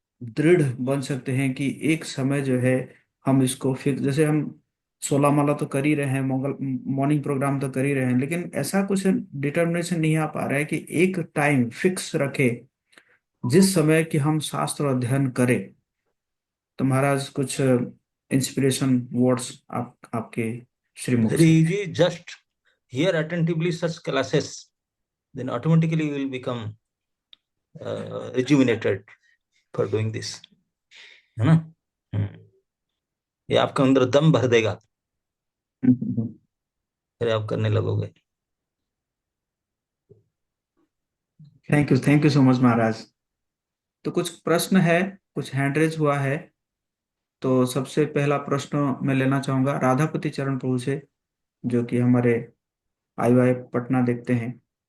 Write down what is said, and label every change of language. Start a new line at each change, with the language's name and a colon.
Hindi: दृढ़ बन सकते हैं कि एक समय जो है हम इसको फिक्स, जैसे हम 16 माला तो कर ही रहे हैं, मंगल मॉर्निंग प्रोग्राम तो कर ही रहे हैं, लेकिन ऐसा कुछ डिटर्मिनेशन नहीं आ पा रहा है कि एक टाइम फिक्स रखे जिस समय कि हम शास्त्र अध्ययन करें। तो महाराज कुछ
English: inspiration words
Hindi: आपके श्रीमुख
English: Very
Hindi: से।
English: easy. Just hear attentively such classes, then automatically you will become rejuvenated for doing this.
Hindi: है ना? ये आपके अंदर दम भर देगा, फिर आप करने लगोगे।
English: Thank you so much महाराज।
Hindi: तो कुछ प्रश्न है, कुछ हैंड रेज हुआ है। तो सबसे पहला प्रश्न मैं लेना चाहूंगा राधापति चरण प्रभु से, जो कि हमारे IIM पटना देखते हैं।